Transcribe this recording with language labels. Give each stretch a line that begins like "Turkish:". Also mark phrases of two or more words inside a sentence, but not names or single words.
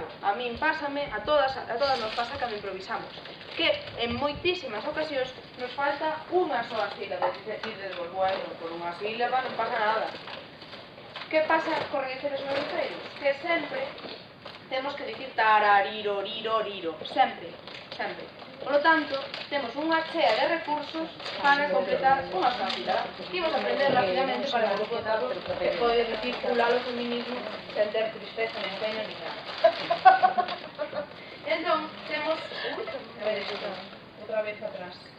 Galician: A min pásame, a todas nos pasa cando improvisamos. Que en moitísimas ocasións nos falta unha soa sílaba. Dices, bueno, por unha sílaba non pasa nada. Que pasa con regueifeiros e regueifeiros? Que sempre temos que dicir tarariro, riro, riro. Sempre, sempre.
Spanish: Por lo tanto,
Galician: temos unha chea de recursos para completar unha soa sílaba. Imos aprender rapidamente para que o Pablo pode dicir o feminismo sen ter tristeza, nen pena, nin nada. Entón, temos... A ver, outra vez atrás.